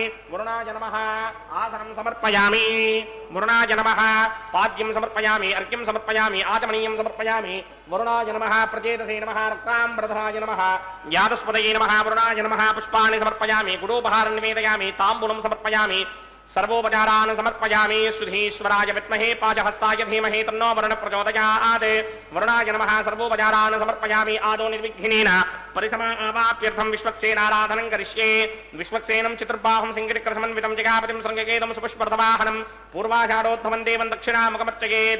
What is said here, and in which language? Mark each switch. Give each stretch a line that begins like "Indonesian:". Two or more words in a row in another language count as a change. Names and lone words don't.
Sanskrit: వరుణాయ నమః. ఆసనం సమర్పయామి. వరుణాయ నమః. పాద్యం సమర్పయామి. అర్ఘ్యం సమర్పయామి. ఆచమనీయం సమర్పయామి. వరుణాయ నమః. ప్రజేతసే నమః. రక్తాంబరధరాయ నమః. యాదస్పదయే నమః. వరుణాయ నమః. పుష్పాణి సమర్పయామి. గుడోపహారం నివేదయామి. తాంబూలం సమర్పయామి. सर्वोपचारान् समर्पयामि. सुधीश्वराय विद्महे पाशहस्ताय धीमहि तन्नो वरुणः प्रचोदयात्. वरुणाय नमः. सर्वोपचारान् समर्पयामि. आदौ निर्विघ्नेन परिसमा आवाप्यर्थं विश्वक्सेनाराधनं करिष्ये. विश्वक्सेनं चतुर्बाहुं सिंहचक्रसमन्वितं जगापतिं शृङ्गकेतं सुपुष्पर्थवाहनं पूर्वाषाढोद्भवं देवं दक्षिणामुखमर्चयेत्.